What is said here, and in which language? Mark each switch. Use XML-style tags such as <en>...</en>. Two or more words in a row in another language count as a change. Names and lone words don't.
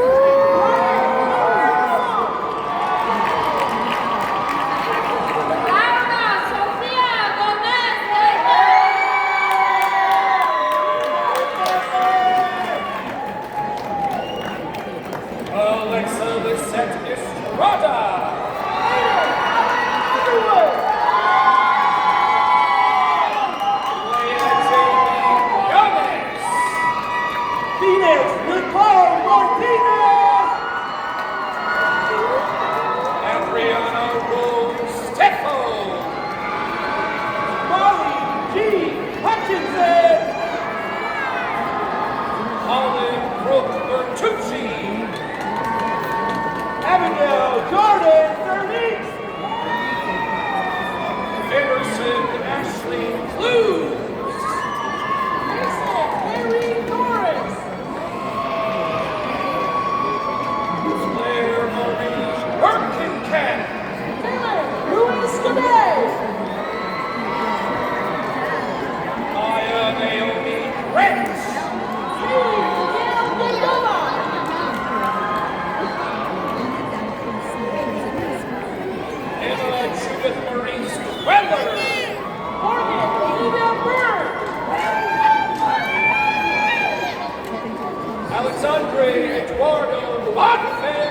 <en>Laura Sofia Gomez. Alexa Lisette Estrada. Underwood. Leia Jamie Yones. Phoenix Nicole Martinez. Adriana Rose Steffo. Molly G. Hutchinson. Holland Brooke Bertucci. Abigail Jordan Cervix. Emerson Ashley Clues. Mason Mary Norris. Claire Marie Birkenkamp. Taylor Luis Cadet. Maya Naomi Grant. Haley Miguel Dayoma. Emma Judith Marie Weller. Morgan Olivia Byrd. Alexandre Eduardo Bonfim.</en>